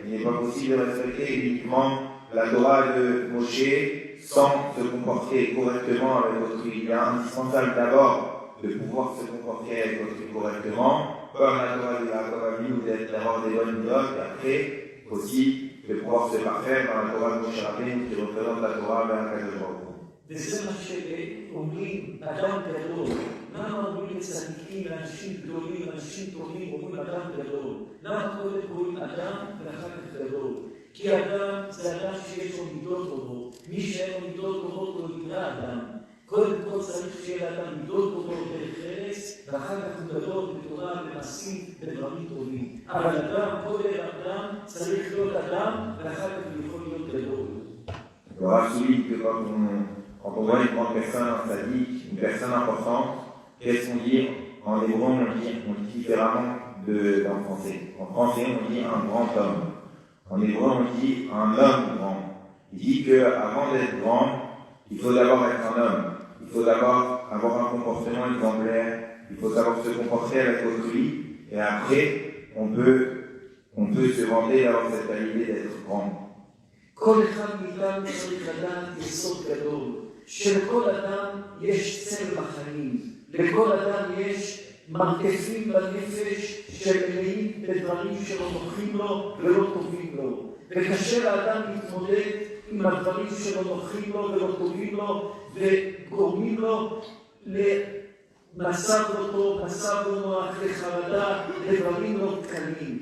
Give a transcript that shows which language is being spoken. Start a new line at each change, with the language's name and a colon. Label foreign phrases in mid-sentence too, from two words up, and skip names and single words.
French: Il n'est pas possible de respecter uniquement la Torah de Moshe sans se comporter correctement avec autrui. Il est indispensable d'abord de pouvoir se comporter avec autrui correctement, comme la Torah de Yaakov Avinu, d'avoir des bonnes notes, et après aussi de pouvoir se parfaire dans la Torah de Moshe Rabbeinu qui représente la Torah vers Akadosh Baruch Hu.
Hebrew: וזה מה שאומרים אדם גדול. למה אומרים לצדיקים, לאנשים גדולים, לאנשים טובים, אומרים אדם גדול? למה קודם קוראים אדם ואחר כך גדול? כי אדם זה אדם שיש לו מידות טובות. מי שאין לו מידות טובות לא נקרא אדם. קודם כל צריך שיהיה לאדם מידות טובות דרך ארץ, ואחר כך הוא גדול בתורה, במעשים, בדברים טובים. אבל אדם, קודם אדם, צריך להיות אדם, ואחר כך הוא יכול להיות גדול.
French: Alors, souligne que quand on voit une grande personne, un sadique, une personne importante, qu'est-ce qu'on dit? En hébreu, on dit différemment d'en français. En français, on dit un grand homme. En hébreu, on dit un homme grand. Il dit qu'avant d'être grand, il faut d'abord être un homme. Il faut d'abord avoir un comportement exemplaire. Il faut savoir se comporter avec autrui. Et après, on peut se vanter d'avoir cette qualité d'être grand.
Hebrew: כל אחד מאיתנו צריך לדעת יסוד גדול, שלכל אדם יש צל בחיים, לכל אדם יש מרכיבים בנפש שמלאים בדברים שלא נוחים לו ולא טובים לו. וקשה לאדם להתמודד עם הדברים שלא נוחים לו ולא טובים לו וגורמים לו מצב לא טוב, מצב לא נוח, לחרדה, לדברים לא קלים.